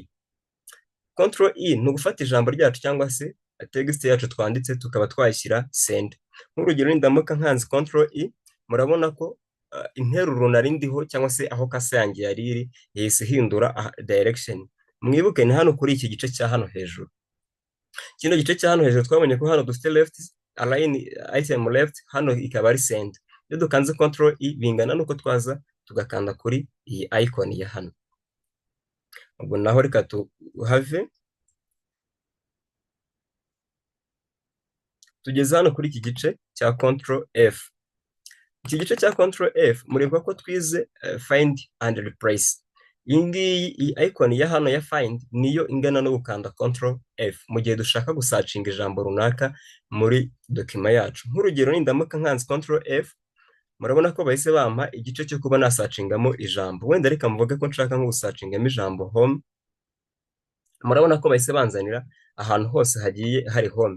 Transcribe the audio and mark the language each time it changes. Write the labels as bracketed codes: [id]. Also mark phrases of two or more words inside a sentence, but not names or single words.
[en] Control E [rw] ni ugufata ijambo ryacu cyangwa se text yacu twanditse tukaba twayishyira send. Nk'urugero nindamuka nkanze [en] control E, [rw] murabona ko interuro narindiho cyangwa se aho kase yanjye yari iri yahise hindura direction. Mwibuke ni hano kuri iki gice cya hano hejuru. Kino gice cya hano hejuru twabonye ko hano dufite [en] left align item left, [rw] hano ikaba ari send. Iyo dukanze [en] control E [rw] bingana nuko twaza tugakanda kuri iyi icon ya hano. Ubwo naho reka tuhave, tugeze hano kuri iki gice cya [en] control F. [rw] Iki gice cya [en] control F [rw] mureba ko twize [en] find and replace. [rw] Iyi icon ya hano ya find niyo ingana no gukanda [en] control F [rw] mu gihe dushaka gusacinga ijambo runaka muri document yacu. Nk'urugero nindamuka nkanze [en] control F, [rw] murabona ko bahise bampa igice cyo kuba nasacingamo ijambo. Wenda reka mvuge ko nshaka nko gusacingamo ijambo home. Murabona ko bahise banzanira ahantu hose hagiye hari home.